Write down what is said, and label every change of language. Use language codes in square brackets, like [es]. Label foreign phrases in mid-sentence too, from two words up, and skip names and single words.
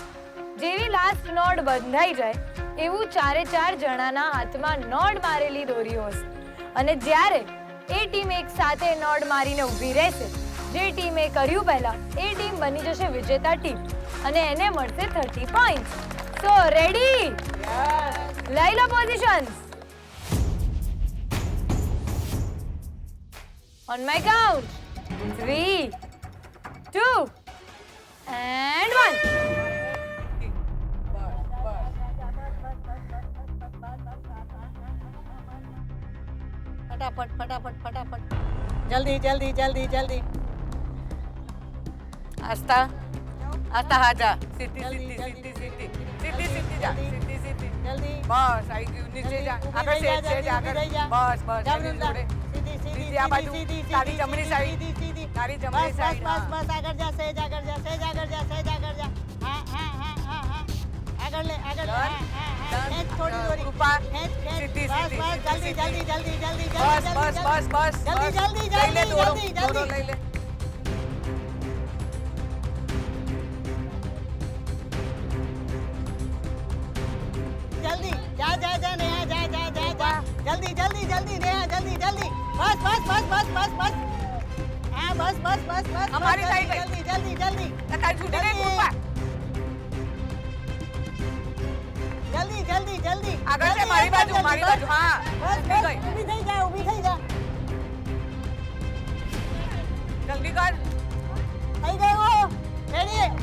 [gu] જેવી [en] last knot [gu] બંધાઈ જાય એવું ચારે ચાર જણાના હાથમાં નોડ મારેલી દોરીઓ હશે. અને જ્યારે એ ટીમ એક સાથે નોડ મારીને ઊભી રહેશે, જે ટીમે કર્યું પહેલા એ ટીમ બની જશે વિજેતા ટીમ અને એને મળશે 30 પોઈન્ટ્સ. [en] So ready? [gu] લઈ લો પોઝિશન્સ. [en] On my count, 3, 2, and 1. [hi] फटाफट फटाफट फटाफट जल्दी जल्दी जल्दी जल्दी [gu] આસ્થા આસ્થા હા જા. સીધી જલ્દી, સીધી જલ્દી, સીધી સીધી સીધી જા. જલ્દી. સીધી સીધી. [hi] जल्दी [gu] બસ આવી ગયું. નીચે જા. આગળ છે આગળ. બસ બસ [hi] जल्दी [gu] એની જોડે. [hi] सीधी सीधी [gu] સીધી આ બાજુ. તારી જમણી સાઈડ. [hi] सीधी सीधी [gu] તારી [hi] बस [gu] જમણી [hi] बस [gu] સાઈડ. [hi] बस बस आगर जा सेज आगर जा सेज आगर जा सेज आगर जा हां हां हां हां हां आगर ले आगर ले [en] Done. [hi] हां हां [en] Done. [hi] खेच थोड़ी दूरी कृपा. खेच खेच सीधी, बस सीधी, बस सीधी, जल्दी सीधी. जल्दी जल्दी जल्दी [gu] બસ [hi] जल्दी [gu] બસ બસ બસ [hi] जल्दी [gu] બસ. [hi] जल्दी [gu] લઈ લે [hi] जल्दी [gu] દોરો. [hi] जल्दी [gu] દોરો [hi] जल्दी [gu] લઈ લે. [hi] जल्दी जा जा जा नेहा जा जा जा जा जल्दी जल्दी जल्दी नेहा जल्दी जल्दी बस बस बस बस बस बस हाँ बस बस बस बस हमारी बस, साइड पे। जल्दी जल्दी जल्दी [gu] તારી છૂટી નહીં જલ્દી. કૃપા. [hi] जल्दी जल्दी जल्दी [gu] આગળ છે [hi] जल्दी, [gu] મારી [hi] एकदम [gu] બાજુ [hi] जल्दी, [gu] મારી [hi] बस, [gu] બાજુ. હા [hi] बस [gu] ઊભી [hi] बस [gu] ગઈ. ઊભી થઈ જા ઊભી થઈ જા જલ્દી કર. થઈ ગયો રેડી